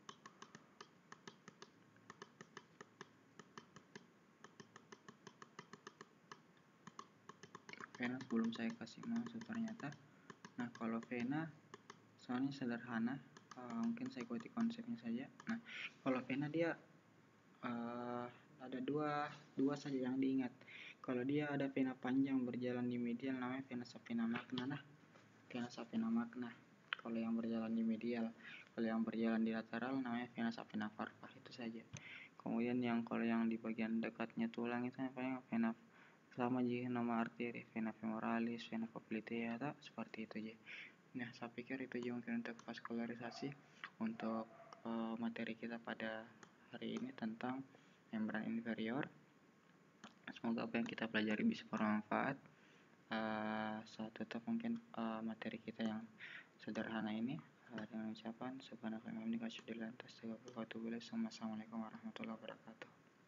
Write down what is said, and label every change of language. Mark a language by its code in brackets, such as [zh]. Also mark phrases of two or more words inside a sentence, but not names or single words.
[id] Vena sebelum saya kasih masuk ternyata. Nah, kalau vena soalnya sederhana, mungkin saya ikuti konsepnya saja. Nah, kalau vena dia ada dua saja yang diingat. Kalau dia ada vena panjang berjalan di medial namanya [la] vena sapena magna. [id] Nah, [la] vena sapena magna [id] kalau yang berjalan di medial. Kalau yang berjalan di lateral namanya [la] vena sapena varva. [id] Itu saja. Kemudian kalau yang di bagian dekatnya tulang itu namanya vena sama aja nama arteri, [la] vena femoralis, vena poplitea, [id] seperti itu aja. Nah, saya pikir itu aja mungkin untuk vaskularisasi untuk materi kita pada hari ini tentang membran inferior. Semoga apa yang kita pelajari bisa bermanfaat. Saya tutup mungkin materi kita yang sederhana ini dengan ucapan [ar] سبحانك اللهم وبحمدك أشهد أن لا إله إلا أنت أستغفرك وأتوب إليك. السلام عليكم ورحمة الله وبركاته.